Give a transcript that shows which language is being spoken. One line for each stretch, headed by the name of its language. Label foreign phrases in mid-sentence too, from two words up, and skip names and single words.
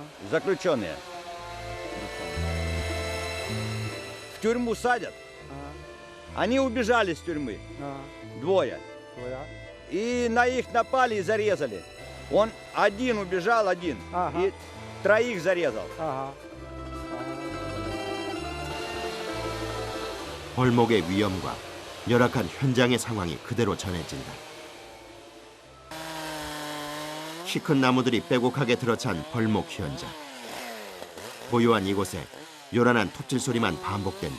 Russian: заключенные. В тюрьму садят. а, Они убежали с тюрьмы. а, Двое. твоя. И на их напали и зарезали. Он один убежал, один. Ага. И троих зарезал. Ага.
Korean: 벌목의 위험과 열악한 현장의 상황이 그대로 전해진다. 키 큰 나무들이 빼곡하게 들어찬 벌목 현장. 고요한 이곳에 요란한 톱질 소리만 반복된다.